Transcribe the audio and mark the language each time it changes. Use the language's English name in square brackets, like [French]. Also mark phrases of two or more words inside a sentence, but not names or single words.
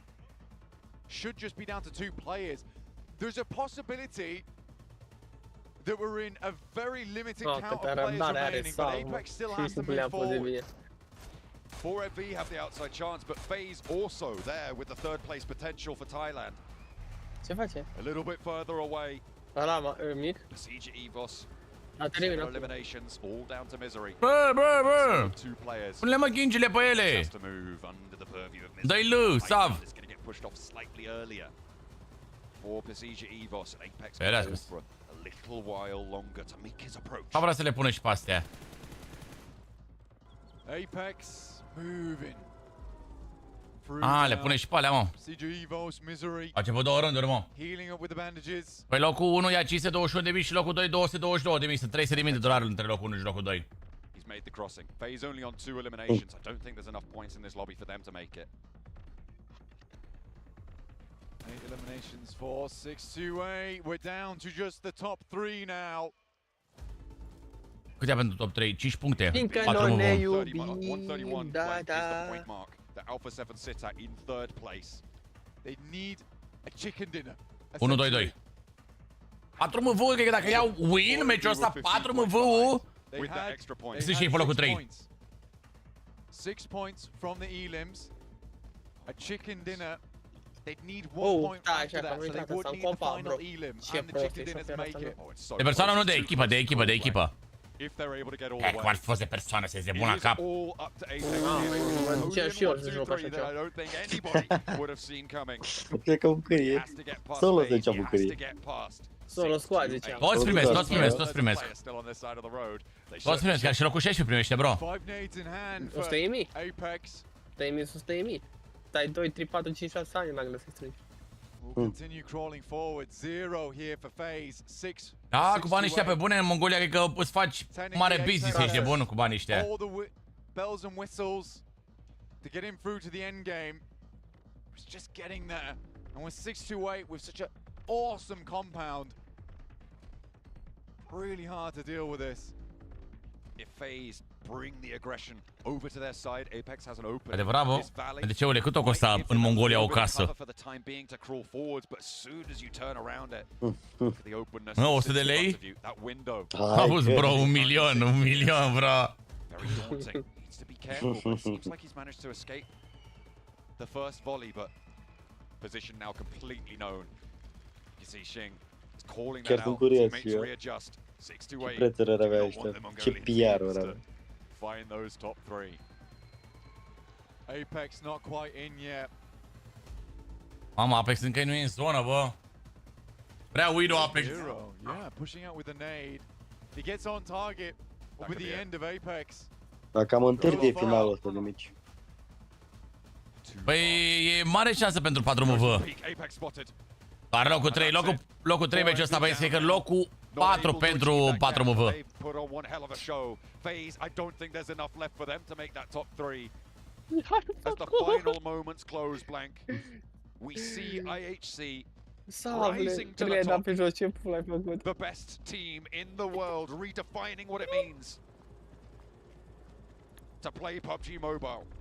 [English] Should just be down to 2 players. There's a possibility that we're in a very limited count of players remaining, but Apex still has to move forward. 4MV have the outside chance, but FaZe also there with the 3rd place potential for Thailand. [Romanian] Ce face? [English] A little bit further away. [Romanian] Ăla mic. [English] Pmgc Evos. Eliminations all down to Misery. [Romanian] Bă! [English] 2 players. [Romanian] Pune-le mă ghingile pe ele. [English] Just to move under the purview of Misery. [Romanian] Dă-i lui, Sav. [English] Pushed off slightly earlier for Pmgc Evos, and Apex for a little while longer to make his approach. [Romanian] Am vrea să le pună și pe astea. [English] Apex moving. [Romanian] Le pune și pe alea, mă. Pmgc Evos, Misery. A început 2 rânduri, mă. [English] Healing up with the bandages. [Romanian] Păi locul 1 ia 521.000 și locul 2 222.000. Sunt $300.000 între locul 1 și locul 2. [English] He's made the crossing. FaZe only on 2 eliminations. I don't think there's enough points in this lobby for them to make it. Eliminations for 6-2-8. We're down to just the top 3 now. [Romanian] Câte pentru top 3? 5 puncte. Fiindcă 4 noi ne mă. iubim, 131 da, [English] blank is the [Romanian] da. [English] point mark that Alpha 7 sits at in third place. They need a chicken dinner. [Romanian] 1-2-2. 4 MV-uri, cred că dacă iau win meciul ăsta, 4 MV-uri. [English] With that extra point. [Romanian] Sunt și ei pe locul 3. [English] 6 points from the elims. A chicken dinner. They'd need 1 point after that, so they would need the final elim and the chicken dinner to make it. [Romanian] De persoană, nu de echipă, de echipă, de echipă. [English] If they're able to get all the [Romanian] Cum [English] way. [Romanian] ar fi fost de persoană să se bună cap. [English] All up to Apex here. [Romanian] Încerc și eu să joc așa [English] That I [Romanian] ceva. [English] don't think anybody would have seen coming. [Romanian] Cred că bucurie. [English] Has to get past Solo Phase, [Romanian] zicea [English] he has to [Romanian] bucurie. [English] get past. Solo squad [Romanian] ziceam. Toți primesc, toți primesc, toți primesc. [English] Still on this side of the road. They [Romanian] Toți primesc, chiar și locul 16 primește, bro. [English] 5 nades in hand for [Romanian] 100.000? [English] Apex. [Romanian] 100.000, 100.000. Stai 2, 3, 4, 5, 6 ani, n-am găsit strângi. [English] We'll continue crawling forward. 0 here for Phase. 6. [Romanian] Da, cu banii ăștia pe bune în Mongolia, cred că îți faci mare business, ești de bun cu banii ăștia. [English] All the bells and whistles to get him through to the end game. It's just getting there. And with 6-2-8 with such an awesome compound, really hard to deal with this. If FaZe bring the aggression over to their side, Apex has an open. [Romanian] Adevărat, bă? De ce, cât o costa în Mongolia o casă? Nu, 100 de lei? Auzi, bro, 1 milion, 1 milion, bro. [English] Very daunting. Needs to be careful, but it seems like he's managed to escape the first volley, but position now completely known. You see Shing is calling that out. Teammates readjust. 6-8. [Romanian] Prețuri ar avea ăștia. Ce PR-uri avea. [English] Find those top 3. Apex not quite in yet. [Romanian] Mama, Apex încă nu e în zonă, bă. Prea Widow Apex. [English] Yeah, pushing out with the nade. He gets on target with the end of Apex. [Romanian] Dar cam întârzie finalul ăsta de mici. Păi e mare șansă pentru 4 MV. Dar locul 3, locul 3 meciul ăsta, băi, este că locul 4 pentru 4 MV. [English] FaZe, I don't think there's enough left for them to make that top 3. As the final moments close, blank, we see IHC rising to the top. The best team in the world, redefining what it means to play PUBG Mobile.